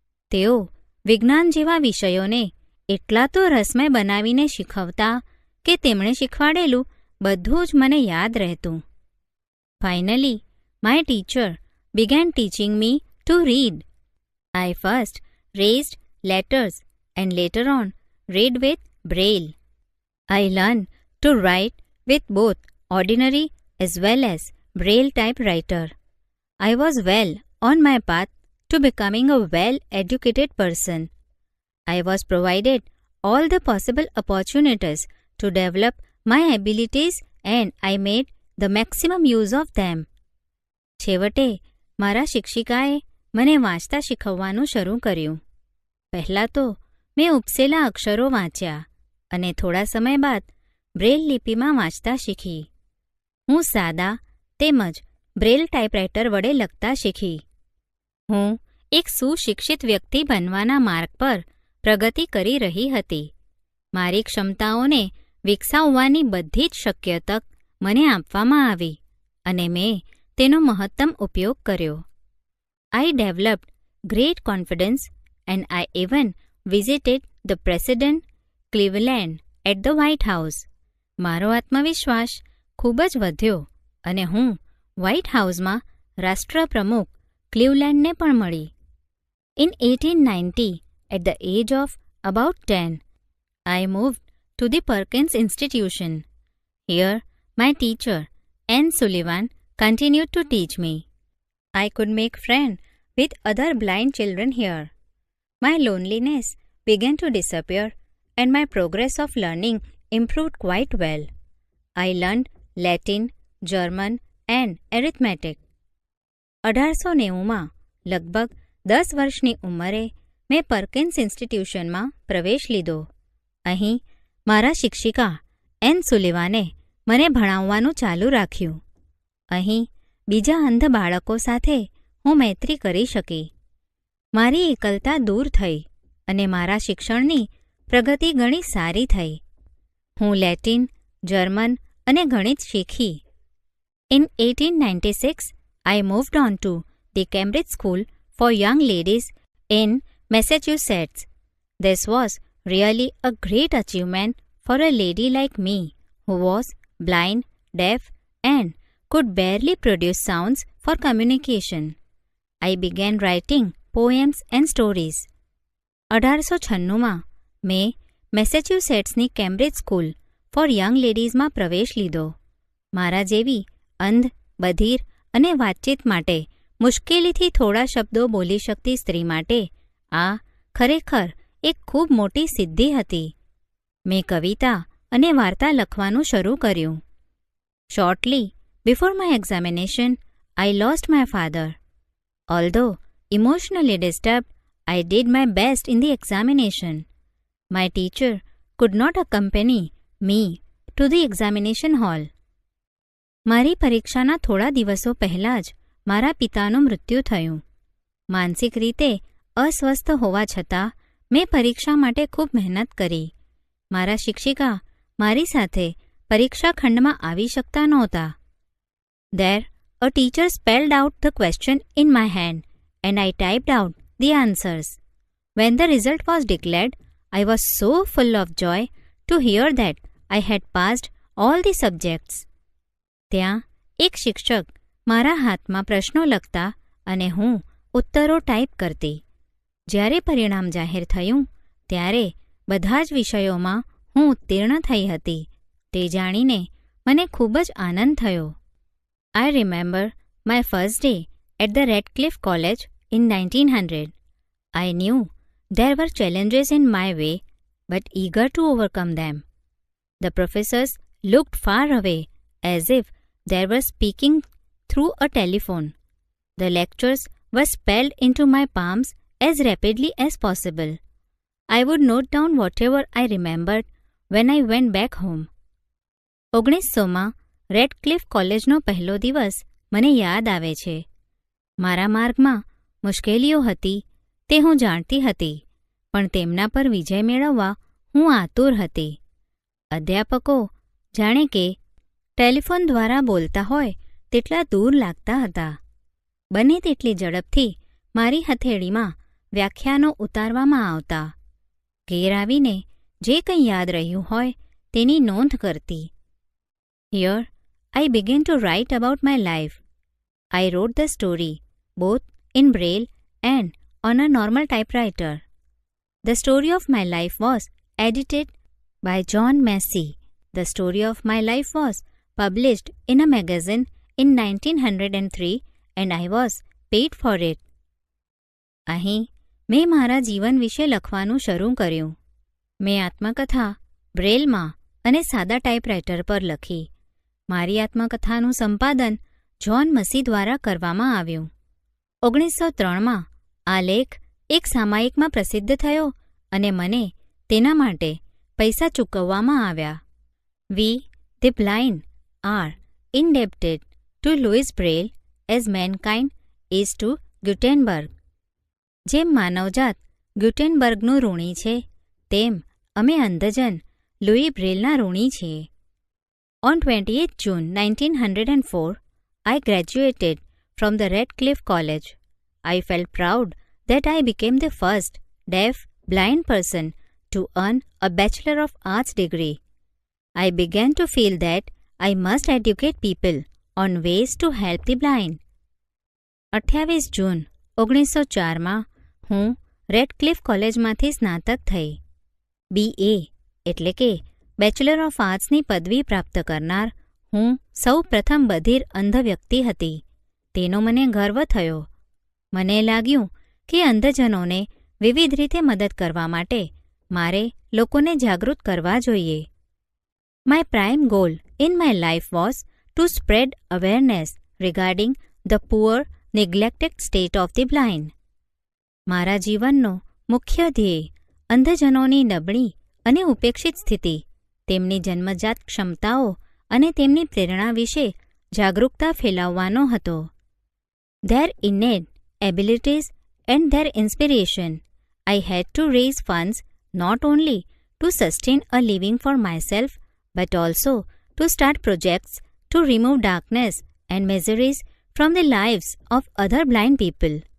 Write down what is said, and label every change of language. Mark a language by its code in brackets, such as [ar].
[gu] તેઓ વિજ્ઞાન જેવા વિષયોને એટલા તો રસમય બનાવીને શીખવતા કે તેમણે શીખવાડેલું બધું જ મને યાદ રહેતું. [en] Finally, my teacher began teaching me to read. I first raised letters and later on read with Braille. I learned to write with both ordinary as well as Braille typewriter. I was well on my path to becoming a well-educated person. I was provided all the possible opportunities to develop my abilities and I made the maximum use of them. [gu] છેવટે મારા શિક્ષિકાએ મને વાંચતા શીખવવાનું શરૂ કર્યું. પહેલાં તો મેં ઉપસેલા અક્ષરો વાંચ્યા અને થોડા સમય બાદ બ્રેલ લિપિમાં વાંચતા શીખી. હું સાદા તેમજ બ્રેલ ટાઈપરાઇટર વડે લખતા શીખી. હું એક સુશિક્ષિત વ્યક્તિ બનવાના માર્ગ પર પ્રગતિ કરી રહી હતી. મારી ક્ષમતાઓને વિકસાવવાની બધી જ શક્ય તક મને આપવામાં આવી અને મેં તેનો મહત્તમ ઉપયોગ કર્યો. [en] I developed great confidence and I even visited the President Cleveland at the White House. [gu] મારો આત્મવિશ્વાસ ખૂબ જ વધ્યો અને હું વ્હાઇટ હાઉસમાં રાષ્ટ્રપ્રમુખ ક્લીવલેન્ડને પણ મળી. [en] In 1890, at the age of about 10, I moved to the Perkins Institution. Here, my teacher, Anne Sullivan, continued to teach me. I could make friends with other blind children here. My loneliness began to disappear and my progress of learning improved quite well. I learned Latin, German and arithmetic. [gu] 1890માં લગભગ 10 વર્ષની ઉંમરે મેં પર્કિન્સ ઇન્સ્ટિટ્યુશનમાં પ્રવેશ લીધો. અહીં મારા શિક્ષિકા N સુલિવાને મને ભણાવવાનું ચાલુ રાખ્યું. અહીં બીજા અંધ બાળકો સાથે હું મૈત્રી કરી શકી. મારી એકલતા દૂર થઈ અને મારા શિક્ષણની પ્રગતિ ઘણી સારી થઈ. હું લેટિન, જર્મન અને ગણિત શીખી. [en] In 1896, I moved on to the Cambridge School for Young Ladies in Massachusetts. This was really a great achievement for a lady like me who was blind, deaf, and could barely produce sounds for communication. I began writing poems and stories. [gu] 1896માં મેં મેસેચ્યુસેટ્સની Cambridge school four young લેડીઝમાં પ્રવેશ લીધો. મારા જેવી અંધ, બધિર અને વાતચીત માટે મુશ્કેલીથી થોડા શબ્દો બોલી શકતી સ્ત્રી માટે આ ખરેખર એક ખૂબ મોટી સિદ્ધિ હતી. મેં કવિતા અને વાર્તા લખવાનું શરૂ કર્યું. [en] Shortly before my examination, I lost my father. Although emotionally disturbed, I did my best in the examination. My teacher could not accompany me to the examination hall. [gu] મારી પરીક્ષાના થોડા દિવસો પહેલાં જ મારા પિતાનું મૃત્યુ થયું. માનસિક રીતે અસ્વસ્થ હોવા છતાં મેં પરીક્ષા માટે ખૂબ મહેનત કરી. મારા શિક્ષિકા મારી સાથે પરીક્ષા ખંડમાં આવી શકતા નહોતા. [en] There, a teacher spelled out the question in my hand and I typed out the answers. When the result was declared, I was so full of joy to hear that I had passed all the subjects. [gu] ત્યાં એક શિક્ષક મારા હાથમાં પ્રશ્નો લખતા અને હું ઉત્તરો type કરતી. જ્યારે પરિણામ જાહેર થયું ત્યારે બધા જ વિષયોમાં હું ઉત્તીર્ણ થઈ હતી. તે જાણીને મને ખૂબ જ આનંદ થયો. [en] I remember my first day at the Radcliffe College in 1900. I knew there were challenges in my way, but eager to overcome them. The professors looked far away, as if they were speaking through a telephone. The lectures were spelled into my palms as rapidly as possible. I would note down whatever I remembered when I went back home. [gu] 1900માં Radcliffe કોલેજનો પહેલો દિવસ મને યાદ આવે છે. મારા માર્ગમાં મુશ્કેલીઓ હતી તે હું જાણતી હતી, પણ તેમના પર વિજય મેળવવા હું આતુર હતી. અધ્યાપકો જાણે કે ટેલિફોન દ્વારા બોલતા હોય તેટલા દૂર લાગતા હતા. બને તેટલી ઝડપથી મારી હથેળીમાં વ્યાખ્યાનો ઉતારવામાં આવતા. ઘેર આવીને જે કંઈ યાદ રહ્યું હોય તેની નોંધ કરતી. [en] Here, I began to write about my life. I wrote the story both in Braille and on a normal typewriter. The story of my life was edited by John Massey. The story of my life was published in a magazine in 1903 and I was paid for it. [gu] અહીં મેં મારા જીવન વિશે લખવાનું શરૂ કર્યું. મેં આત્મકથા બ્રેલમાં અને સાદા ટાઈપરાઇટર પર લખી. મારી આત્મકથાનું સંપાદન જ્હોન મસી દ્વારા કરવામાં આવ્યું. 1903માં આ લેખ એક સામાયિકમાં પ્રસિદ્ધ થયો અને મને તેના માટે પૈસા ચૂકવવામાં આવ્યા. [en] We, the blind, are indebted to Louis Braille as mankind is to Gutenberg. [gu] જેમ માનવજાત ગ્યુટેનબર્ગનું ઋણી છે, તેમ અમે અંધજન લુઈ બ્રેલના ઋણી છીએ. [en] On 28th June 1904, I graduated from the Radcliffe College. I felt proud that I became the first deaf, blind person to earn a Bachelor of Arts degree. I began to feel that I must educate people on ways to help the blind. [gu] 28 જૂન 1904માં હું Radcliffe કોલેજમાંથી સ્નાતક થઈ. BA એટલે કે bachelor of આર્ટ્સની પદવી પ્રાપ્ત કરનાર હું સૌ પ્રથમ બધિર અંધ વ્યક્તિ હતી. તેનો મને ગર્વ થયો. મને લાગ્યું કે અંધજનોને વિવિધ રીતે મદદ કરવા માટે મારે લોકોને જાગૃત કરવા જોઈએ. [en] My prime goal in my life was to spread awareness regarding the poor, neglected state of the blind. [gu] મારા જીવનનો મુખ્ય ધ્યેય અંધજનોની નબળી અને ઉપેક્ષિત સ્થિતિ, તેમની જન્મજાત ક્ષમતાઓ અને તેમની પ્રેરણા વિશે જાગૃતતા ફેલાવવાનો હતો. [en] Their innate abilities and their inspiration. I had to raise funds not only to sustain a living for myself but also to start projects to remove darkness and miseries from the lives of other blind people.